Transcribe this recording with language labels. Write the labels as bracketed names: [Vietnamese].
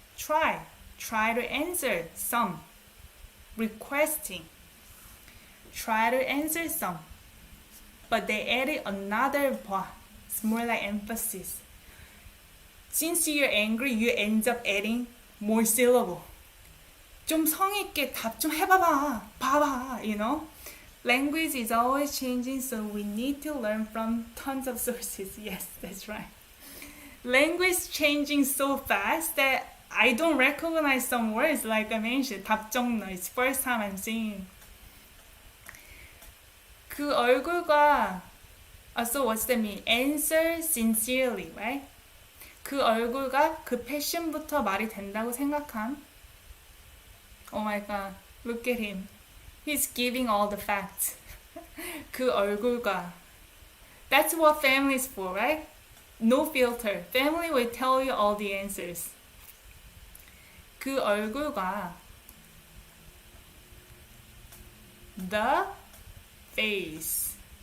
[English] Try. Try to answer some. Requesting. Try to answer some. But they added another 봐. It's more like emphasis. Since you're angry, you end up adding more syllable. [Korean] 좀 성의 있게 답 좀 해봐봐. 봐봐, [English] you know? Language is always changing, so we need to learn from tons of sources. Yes, that's right. Language changing so fast that I don't recognize some words, like I mentioned. [Korean] 답정너임. [English] It's first time I'm seeing. [Korean] 그 얼굴과 [English] so what's that mean? Answer sincerely, right? [Korean] 그 얼굴과 그 패션부터 말이 된다고 생각함. [English] Oh my god, look at him. He's giving all the facts. [Korean] 그 얼굴과. [English] That's what family is for, right? No filter. Family will tell you all the answers. [Korean] 그 얼굴과 [English] the face.